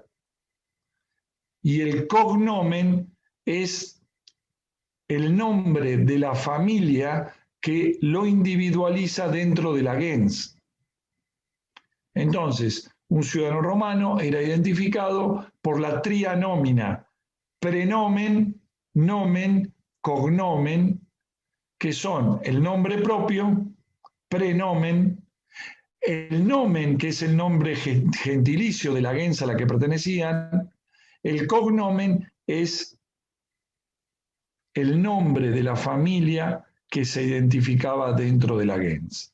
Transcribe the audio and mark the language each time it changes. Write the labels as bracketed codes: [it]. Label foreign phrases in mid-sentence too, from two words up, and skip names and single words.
[es] Y el cognomen es el nombre de la familia que lo individualiza dentro de la gens. Entonces, un ciudadano romano era identificado por la [la] tria nomina, prenomen, nomen, cognomen, [es] que son el nombre propio, prenomen, el nomen, que es el nombre gentilicio de la gens a la que pertenecían, el cognomen es el nombre de la familia que se identificaba dentro de la gens.